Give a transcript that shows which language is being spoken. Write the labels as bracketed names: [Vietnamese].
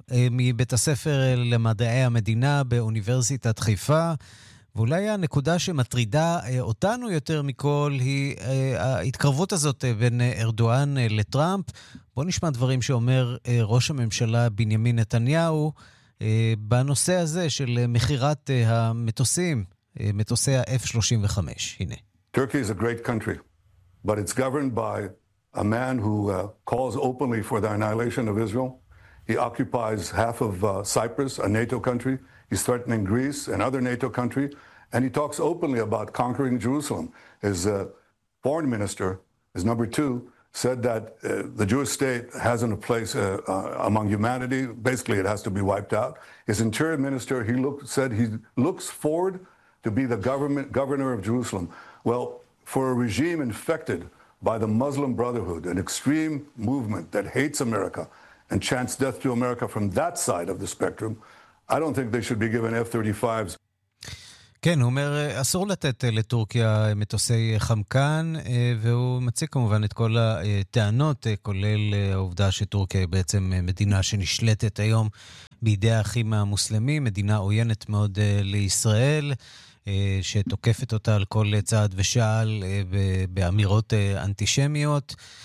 [Hebrew] מבית הספר למדעי המדינה באוניברסיטת חיפה, ואולי הנקודה שמטרידה אותנו יותר מכל היא ההתקרבות הזאת בין ארדואן לטראמפ. בוא נשמע דברים שאומר ראש הממשלה בנימין נתניהו בנושא הזה של מכירת המטוסים, מטוסי ה-F-35. הנה. [English] Turkey is a great country, but it's governed by a man who calls openly for the annihilation of Israel. He occupies half of Cyprus, a NATO country. He's threatening Greece, another NATO country. And he talks openly about conquering Jerusalem. His foreign minister, his number two, said that the Jewish state hasn't a place among humanity. Basically, it has to be wiped out. His interior minister, said he looks forward to be the governor of Jerusalem. Well, for a regime infected by the Muslim Brotherhood, an extreme movement that hates America and chants death to America from that side of the spectrum, I don't think they should be given F-35s. [Hebrew] כן, הוא אומר, אסור לתת לטורקיה מטוסי חמקן, והוא מציג כמובן את כל הטענות, כולל העובדה שטורקיה היא בעצם מדינה שנשלטת היום בידי האחים המוסלמים, מדינה עוינת מאוד לישראל, שתוקפת אותה על כל צעד ושעל באמירות אנטישמיות.